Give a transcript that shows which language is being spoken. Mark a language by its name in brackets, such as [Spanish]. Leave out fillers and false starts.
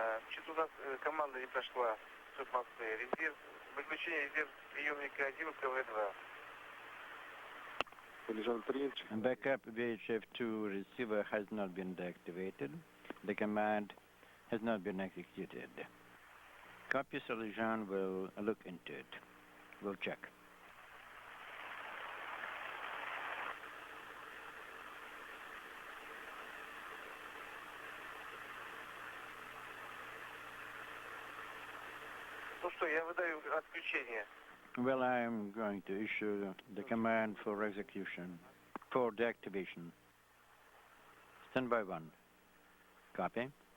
[Russian] Что-то у нас команда не прошла с Москвы. Резерв, выключение резерв приемника 1 КВ-2. [English] Backup VHF-2 receiver has not been deactivated. The command has not been executed. Copy, Salijan will look into it. We'll check. [Russian] Ну что, я выдаю отключение. [English] Well, I'm going to issue the command for execution, for deactivation. Standby 1. Copy.